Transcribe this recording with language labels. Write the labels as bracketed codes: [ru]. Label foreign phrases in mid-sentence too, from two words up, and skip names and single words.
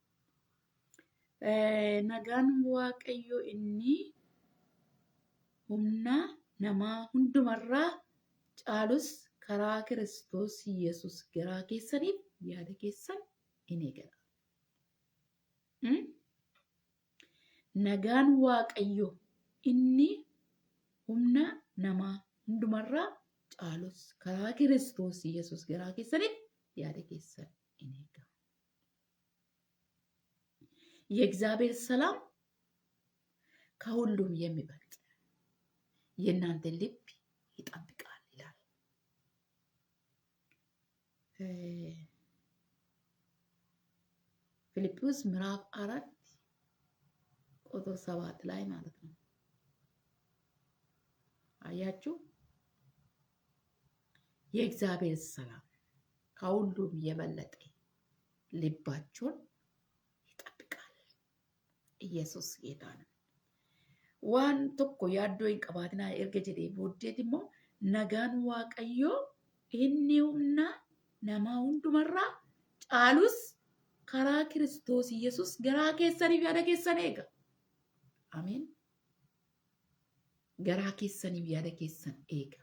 [om] Nagaan waaqayyo inni humna namaa hundumarraa caalus karaa Kiristoos Yesus garaa keessaniif yaada keessan in eegala. Nagaan waaqayyo inni humna namaa hundumarraa caalus karaa Kiristoos Yesus garaa keessaniif yaada keessan in eegala. [am] የእግዚአብሔር ሰላም ከሁሉም የሚበልጥ የእናንተን ልብ ይጠብቃል ይላል። ፊልጵስዩስ ምዕራፍ 4 ቁጥር 7 ላይ ማለት ነው። አያችሁ የእግዚአብሔር ሰላም ከሁሉም የበለጠ ልባችሁን ኢየሱስ ጌታ ነው። [om] ዋን tokko yaaddoo hin qabaatinaa erga jedhee booddeet immoo nagaan waaqayyoo inni humna namaa hundumarraa caalus karaa Kiristoos Yesus garaa keessaniif yaada keessan eega. Ameen. Garaa keessaniif yaada keessan eega.